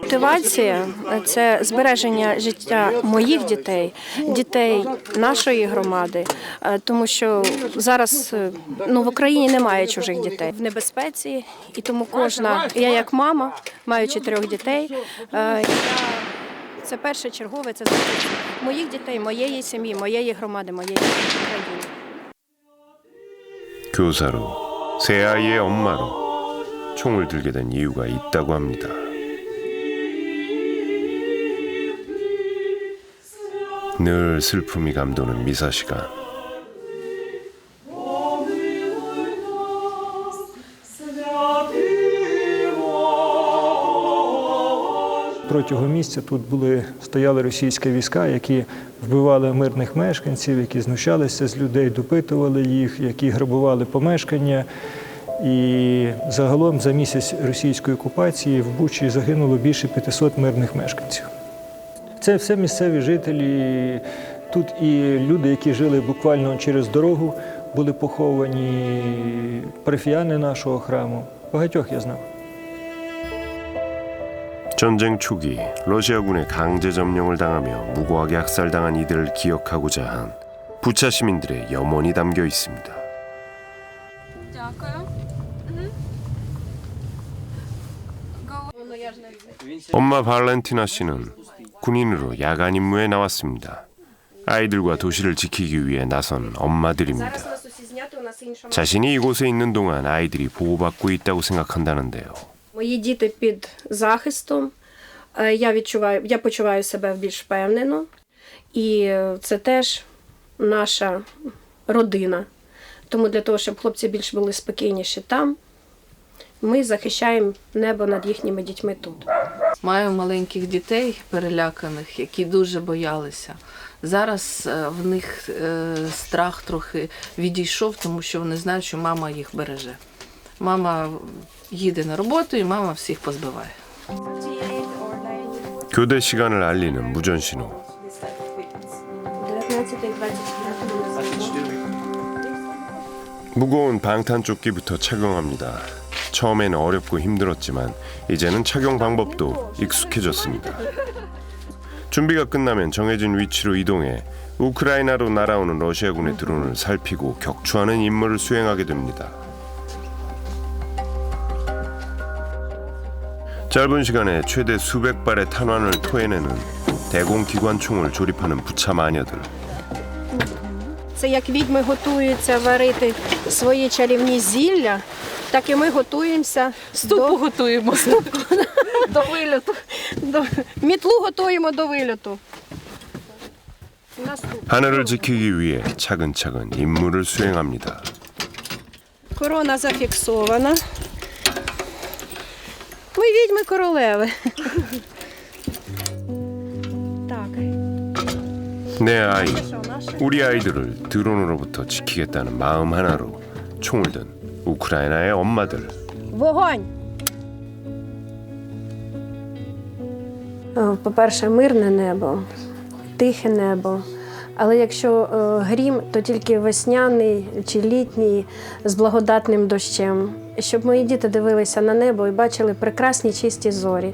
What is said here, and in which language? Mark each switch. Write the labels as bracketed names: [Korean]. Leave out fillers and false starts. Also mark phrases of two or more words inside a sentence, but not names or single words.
[Ukrainian] Мотивація – це збереження життя моїх дітей, дітей нашої громади, тому що зараз в Україні немає чужих дітей в небезпеці, і тому я як мама, маю 4 дітей, це перше чергове, це захист моїх дітей, моєї сім'ї, моєї громади, моєї країни. [Korean] 교사로, 세 아이의 엄마로 총을 들게 된 이유가 있다고 합니다. 늘 슬픔이 감도는 미사 시간. [Ukrainian] Протягом місяця тут стояли російські війська, які вбивали мирних мешканців, які знущалися з людей, допитували їх, які грабували помешкання. І загалом за місяць російської окупації в Бучі загинуло більше 500 мирних мешканців. Це все місцеві жителі. Тут і люди, які жили буквально через дорогу, були поховані, парафіяни нашого храму. Багатьох я знав. [Korean] 전쟁 초기 러시아군의 강제 점령을 당하며 무고하게 학살당한 이들을 기억하고자 한 부차 시민들의 염원이 담겨 있습니다. 엄마 발렌티나 씨는 군인으로 야간 임무에 나왔습니다. 아이들과 도시를 지키기 위해 나선 엄마들입니다. 자신이 이곳에 있는 동안 아이들이 보호받고 있다고 생각한다는데요. [Ukrainian] Мої діти під захистом, я почуваю себе більш впевнено, і це теж наша родина. Тому для того, щоб хлопці більш були спокійніші там, ми захищаємо небо над їхніми дітьми тут. Маю маленьких дітей переляканих, які дуже боялися. Зараз в них страх трохи відійшов, тому що вони знають, що мама їх береже. Мама їде на роботу і мама всіх позбиває. [Korean] 교대 시간을 알리는 무전 신호. 무거운 방탄조끼부터 착용합니다. 처음엔 어렵고 힘들었지만 이제는 착용 방법도 익숙해졌습니다. 준비가 끝나면 정해진 위치로 이동해 우크라이나로 날아오는 러시아군의 드론을 살피고 격추하는 임무를 수행하게 됩니다. 짧은 시간에 최대 수백 발의 탄환을 토해내는 대공기관총을 조립하는 부차 마녀들. [Ukrainian] Це як відьми готуються варити свої чарівні зілля, так і ми готуємося готуємо до вильоту. Мітлу готуємо до вильоту. [Korean] 하늘을 지키기 위해 차근차근 임무를 수행합니다. [Ukrainian] Корона зафіксована. Ми відьми королеви. Так. [Korean] 내 아이, 우리 아이들을 드론으로부터 지키겠다는 마음 하나로 총을 든 우크라이나의 엄마들. [Ukrainian] Вогонь! По-перше, мирне небо, тихе небо. Але якщо грім, то тільки весняний чи літній з благодатним дощем. Щоб мої діти дивилися на небо і бачили прекрасні чисті зорі.